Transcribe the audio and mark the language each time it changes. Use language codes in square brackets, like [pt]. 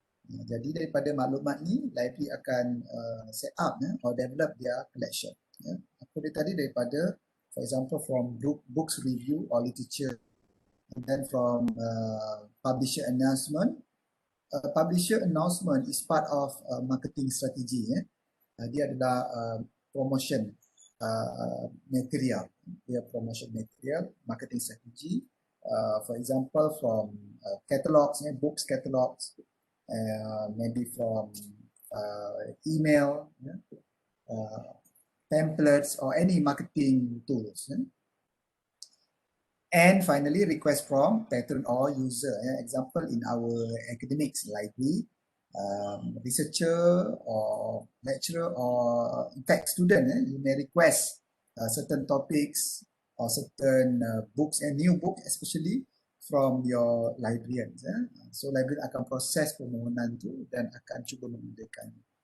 [ms] Jadi daripada maklumat ni, library akan set up or develop their collection. Apa dia tadi, daripada, [en] for example, from books review or literature, and then from publisher announcement. Publisher announcement is part of marketing strategy. [ms] Dia adalah promotion material. [en] Dia promotion material, marketing strategy. For example, from catalogs, books catalogs, maybe from email, templates, or any marketing tools. And finally, request from patron or user. Example, in our academics library, researcher or lecturer or in fact student, you may request certain topics or certain books and new book especially from your librarians. [ms] So librarian akan proses permohonan tu dan akan cuba memudahkan.